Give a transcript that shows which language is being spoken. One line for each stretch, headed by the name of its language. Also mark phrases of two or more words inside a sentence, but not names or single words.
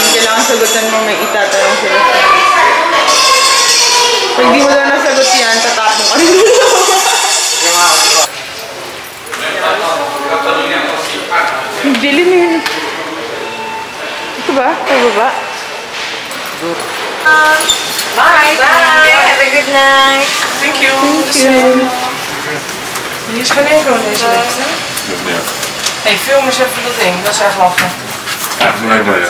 Filipino: Kailangan sagutan mo, may itatanong sila. Pag di mo daw nasagot yan, tatapong ka rin. Dilim yun. Ito ba? Pababa?
English: Bye! Bye! Have a good night! Thank you.
Dutch: Hier is geen enkel deze les, hè? Hey, film eens even dat ding, dat is echt lachen. Ja, doe maar ja.